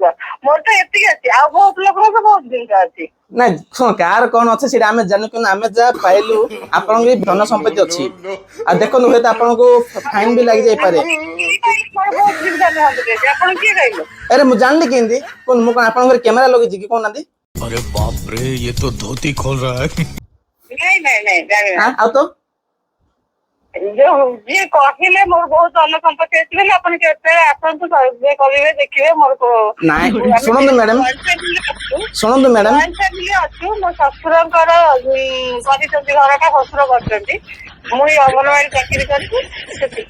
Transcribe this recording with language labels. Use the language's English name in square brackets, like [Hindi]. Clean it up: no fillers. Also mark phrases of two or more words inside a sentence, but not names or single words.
[Odia] ମୋର ତ ଏତିକି ଅଛି, ଆଉ ବହୁତ ଲୋକଙ୍କର ତ ବହୁତ ଜିନିଷ ଅଛି। ନାଇଁ ଶୁଣ, କାହାର କଣ ଅଛି ସେଇଟା ଆମେ ଜାଣୁ, କିନ୍ତୁ ଆମେ ଯାହା ପାଇଲୁ ଆପଣଙ୍କ ବି ଧନ ସମ୍ପତ୍ତି ଅଛି। ଆଉ ଦେଖନ୍ତୁ ହୁଏତ ଆପଣଙ୍କୁ ଫାଇନ ବି ଲାଗି ଯାଇପାରେ। ଆପଣ କିଏ କହିଲେ? ଆରେ ମୁଁ ଜାଣିଲି କେମିତି, ମୁଁ କଣ ଆପଣଙ୍କ ଘରେ କ୍ୟାମେରା ଲଗେଇଛି କି କହୁନାହାନ୍ତି? [Hindi] अरे बाप रे, ये तो धोती खोल रहा है। [Odia] ନାଇଁ ଜାଣିନା। ଆଉ ତ ଯୋଉ ଯିଏ କହିଲେ ମୋର ବହୁତ ଧନ ସମ୍ପତ୍ତି ଅଛି ବୋଲି ଆପଣ କେତେବେଳେ ଆସନ୍ତୁ, ଯିଏ କରିବେ ଦେଖିବେ। ମୋର ନାଇଁ ଶୁଣନ୍ତୁ ମ୍ୟାଡାମ, ଶୁଣନ୍ତୁ ମ୍ୟାଡାମ, ଫ୍ୟାମିଲି ଅଛୁ। ମୋ ଶ୍ୱଶୁରଙ୍କର କରିଛନ୍ତି ଘରଟା, ଶ୍ୱଶୁର କରିଛନ୍ତି, ମୁଁ ଏଇ ଅଙ୍ଗନବାଡି ଚାକିରି କରିଛି ସେତିକି।